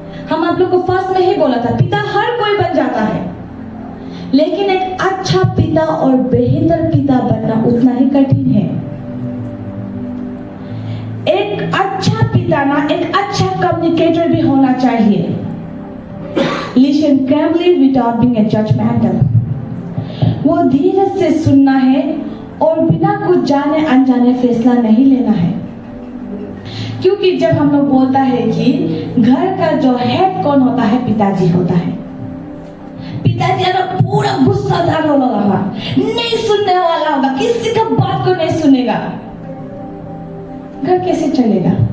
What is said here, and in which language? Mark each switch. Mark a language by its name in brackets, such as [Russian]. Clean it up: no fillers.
[Hindi] हम आप लोग को फर्स्ट में ही बोला था, पिता हर कोई बन जाता है, लेकिन एक अच्छा पिता और बेहतर पिता बनना उतना ही कठिन है। एक अच्छा पिता ना एक अच्छा कम्युनिकेटर भी होना चाहिए। [English] Listen calmly without being a judgmental। [Hindi] वो धीरे से सुनना है और बिना कुछ जाने अनजाने फैसला नहीं लेना है। क्योंकि जब हम लोग बोलता है कि घर का जो हेड कौन होता है? पिताजी होता है। पिताजी अगर पूरा गुस्सादार होगा, नहीं सुनने वाला होगा, किसी का बात को नहीं सुनेगा, घर कैसे चलेगा?